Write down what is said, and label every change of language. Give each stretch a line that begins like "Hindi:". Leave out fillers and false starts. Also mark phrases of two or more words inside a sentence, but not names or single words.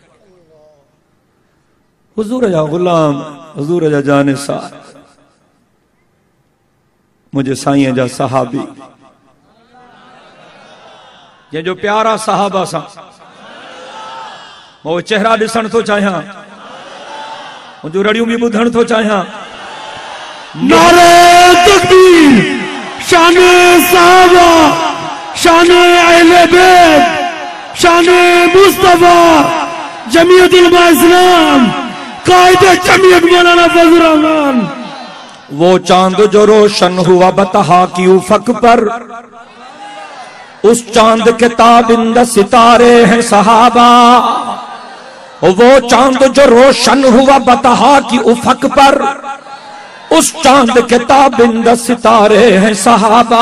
Sindhi: हुज़ूर जा ग़ुलाम, हुज़ूर जा जानिसार, मुझे साईं जा सहाबी, जंहिंजो प्यारा साहबा सां वो चेहरा ॾिसण थो चाहियां, मुंहिंजो रड़ियूं बि ॿुधण थो चाहियां।
Urdu: نعرۂ تکبیر. شانِ صحابہ، شانِ اہلِ بیت، شانِ مصطفیٰ, جمعیت علماء اسلام، قائدِ جمعیت مولانا فضل رحمان. وہ چاند جو روشن ہوا بطحا کی افق پر، اس چاند کے تابند ستارے ہیں صحابہ. وہ چاند جو روشن ہوا بطحا کی افق پر، اس چاند کے تابند ستارے ہیں صحابہ.